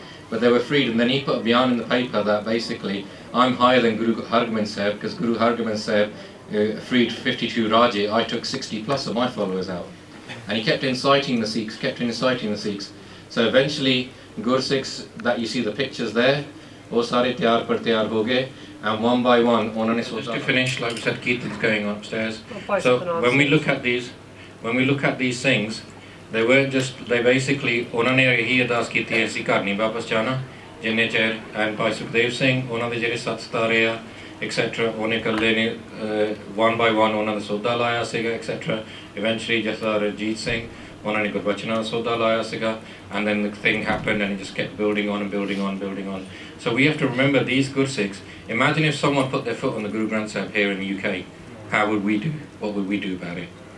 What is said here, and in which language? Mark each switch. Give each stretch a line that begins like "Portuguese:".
English: But they were freed, and then he put a bayan in the paper that basically I'm higher than Guru Hargobind Sahib because Guru Hargobind Sahib freed 52 Raje. I took 60 plus of my followers out. And he kept inciting the Sikhs, So eventually Gursikhs that you see the pictures there,
Punjabi: wo sare tiyar par tiyar ho gaye,
English: and one by one, just to finish, like we said, Kirtan's going upstairs. So when we look at these things, they weren't just, they basically,
Punjabi: ਉਹਨਾਂ ਨੇ ਇਹੀ ਅਰਦਾਸ ਕੀਤੀ ਹੈ ਅਸੀਂ ਘਰ ਨਹੀਂ ਵਾਪਸ ਜਾਣਾ ਜਿੰਨੇ ਚਿਰ, and ਭਾਈ ਸੁਖਦੇਵ ਸਿੰਘ ਉਹਨਾਂ ਦੇ ਜਿਹੜੇ 7 ਸਿਤਾਰੇ ਆ etc. ਉਹਨੇ ਇਕੱਲੇ ਨੇ
English: one by one
Punjabi: ਉਹਨਾਂ ਦਾ ਸੌਦਾ ਲਾਇਆ ਸੀਗਾ etc.
English: Eventually
Punjabi: ਜਥਾ ਰਣਜੀਤ ਸਿੰਘ ਉਹਨਾਂ ਨੇ ਗੁਰਬਚਨਾਂ ਦਾ ਸੌਦਾ ਲਾਇਆ ਸੀਗਾ,
English: and then the thing happened and it just kept building on and building on and building on. So we have to remember these Gursikhs. Imagine if someone put their foot on the Guru Granth Sahib here in the UK. How would we do? What would we do about it?